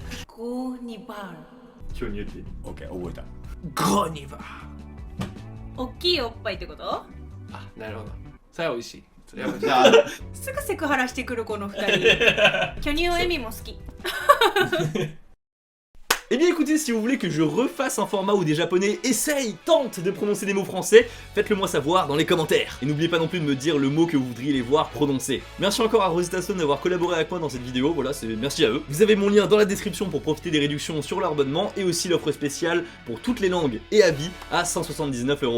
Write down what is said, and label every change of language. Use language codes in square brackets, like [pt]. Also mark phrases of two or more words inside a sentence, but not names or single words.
[ja] ゴニバオッケー覚えた。ゴディバ大きいおっぱいってことあなるほどそれは美味しいそれはじゃあすぐセクハラしてくるこの二人巨乳エミも好き [fr] Eh bien écoutez, si vous voulez que je refasse un format où des japonais essayent, tentent de prononcer des mots français, faites-le moi savoir dans les commentaires. Et n'oubliez pas non plus de me dire le mot que vous voudriez les voir prononcer. Merci encore à Rosetta Stone d'avoir collaboré avec moi dans cette vidéo, voilà, c'est merci à eux. Vous avez mon lien dans la description pour profiter des réductions sur l'abonnement et aussi l'offre spéciale pour toutes les langues et à vie à 179 €.